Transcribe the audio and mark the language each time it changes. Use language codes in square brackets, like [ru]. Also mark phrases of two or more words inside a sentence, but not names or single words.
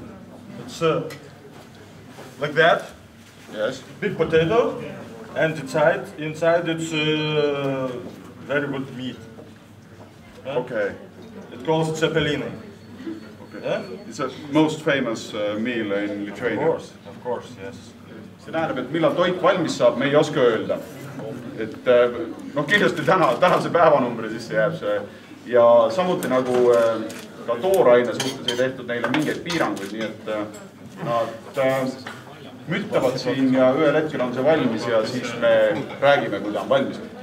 [en] It's like that. Yes. Big potato, and inside it's very good meat. Yeah? Okay. It calls Zeppelini. Okay. Yeah? It's a most famous meal in Lithuania. Of course, yes. [et] See tähendab, et millal toit valmis saab, me ei oska öelda. Et noh, kindlasti tänase päevanumbri sisse jääb see. Ja samuti nagu ka tooraine suhtes ei tehtud neile mingeid piiranguid, nii et nad müttavad siin ja ühel hetkel on see valmis ja siis me räägime, kui ta on valmis.